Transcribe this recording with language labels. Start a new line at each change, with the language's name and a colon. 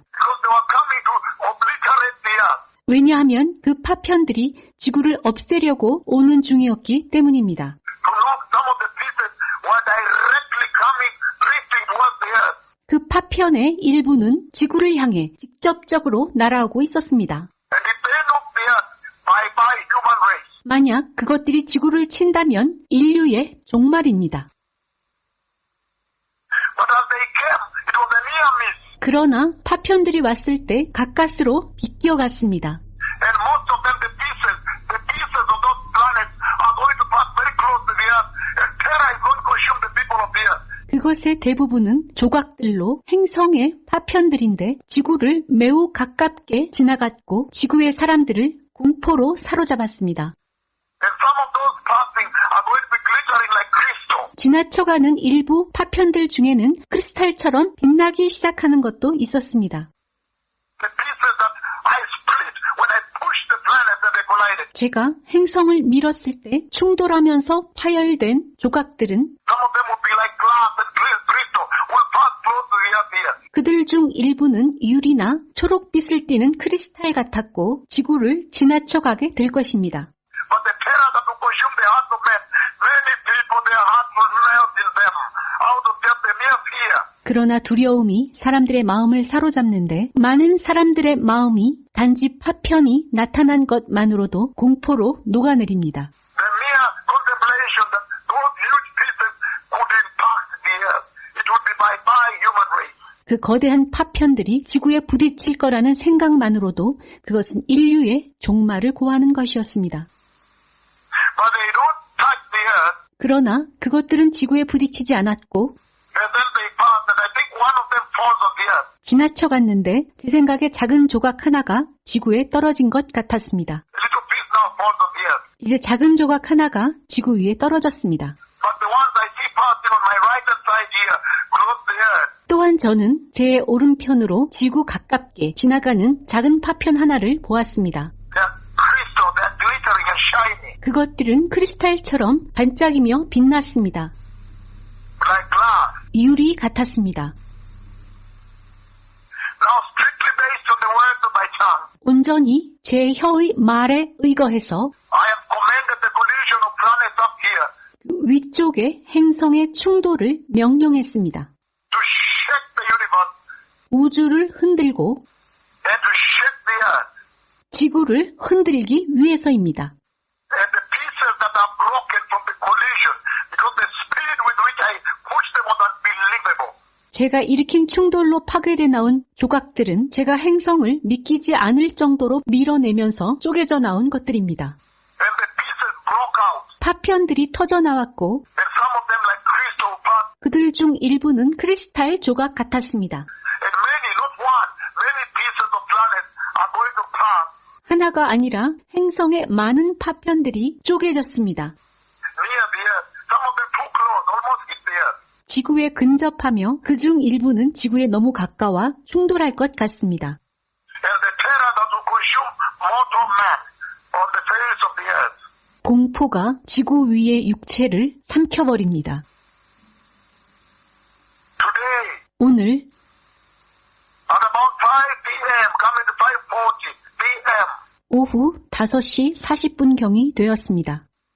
English: Because they were coming to obliterate the earth.
Korean: 왜냐하면 그 파편들이 지구를 없애려고 오는 중이었기 때문입니다.
English: To knock some of the pieces were directly coming, drifting towards the earth.
Korean: 그 파편의 일부는 지구를 향해 직접적으로 날아오고 있었습니다.
English: And if they knock the earth, bye-bye human race.
Korean: 만약 그것들이 지구를 친다면 인류의 종말입니다.
English: But as they came, it was a near miss.
Korean: 그러나 파편들이 왔을 때 가까스로 비껴갔습니다.
English: And most of them, the pieces of those planets are going to pass very close to the earth, and terror is going to consume the people of the earth.
Korean: 그것의 대부분은 조각들로 행성의 파편들인데 지구를 매우 가깝게 지나갔고 지구의 사람들을 공포로 사로잡았습니다.
English: And some of those passing are going to be glittering like crystal.
Korean: 지나쳐가는 일부 파편들 중에는 크리스탈처럼 빛나기 시작하는 것도 있었습니다.
English: The pieces that I split when I pushed the planets and they collided.
Korean: 제가 행성을 밀었을 때 충돌하면서 파열된 조각들은
English: Some of them would be like glass and crystal, will pass close to the earth here.
Korean: 그들 중 일부는 유리나 초록빛을 띠는 크리스탈 같았고 지구를 지나쳐가게 될 것입니다.
English: But the terror that will consume the hearts of men, many people, their hearts will melt in them out of just the mere fear.
Korean: 그러나 두려움이 사람들의 마음을 사로잡는데 많은 사람들의 마음이 단지 파편이 나타난 것만으로도 공포로 녹아내립니다.
English: The mere contemplation that those huge pieces could impact the earth, it would be bye-bye human race.
Korean: 그 거대한 파편들이 지구에 부딪힐 거라는 생각만으로도 그것은 인류의 종말을 고하는 것이었습니다.
English: But they don't touch the earth,
Korean: 그러나 그것들은 지구에 부딪히지 않았고
English: and then they pass, and I think one of them falls on the earth.
Korean: 지나쳐갔는데 제 생각에 작은 조각 하나가 지구에 떨어진 것 같았습니다.
English: A little piece now falls on the earth.
Korean: 이제 작은 조각 하나가 지구 위에 떨어졌습니다.
English: But the ones I see passing on my right-hand side here, close the earth,
Korean: 또한 저는 제 오른편으로 지구 가깝게 지나가는 작은 파편 하나를 보았습니다.
English: they're crystal, they're glittering and shiny,
Korean: 그것들은 크리스탈처럼 반짝이며 빛났습니다.
English: like glass.
Korean: 유리 같았습니다.
English: Now, strictly based on the words of my tongue,
Korean: 온전히 제 혀의 말에 의거해서
English: I have commanded the collision of planets up here
Korean: 위쪽의 행성의 충돌을 명령했습니다.
English: to shake the universe
Korean: 우주를 흔들고
English: and to shake the earth.
Korean: 지구를 흔들기 위해서입니다.
English: And the pieces that are broken from the collision, because the speed with which I push them was unbelievable.
Korean: 제가 일으킨 충돌로 파괴돼 나온 조각들은 제가 행성을 믿기지 않을 정도로 밀어내면서 쪼개져 나온 것들입니다.
English: And the pieces broke out,
Korean: 파편들이 터져 나왔고
English: and some of them
Korean: 그들 중 일부는 크리스탈 조각 같았습니다.
English: And many, not one, many pieces of planet are going to pass
Korean: 하나가 아니라 행성의 많은 파편들이 쪼개졌습니다.
English: near the Earth. Some of them too close, almost hit the Earth.
Korean: 지구에 근접하며 그중 일부는 지구에 너무 가까워 충돌할 것 같습니다.
English: And the terror that will consume mortal man on the face of the Earth.
Korean: 공포가 지구 위의 육체를 삼켜버립니다.
English: Today,
Korean: 오늘
English: at about 5 p.m., coming to 5:40 p.m.,
Korean: 오후 5시 40분경이 되었습니다.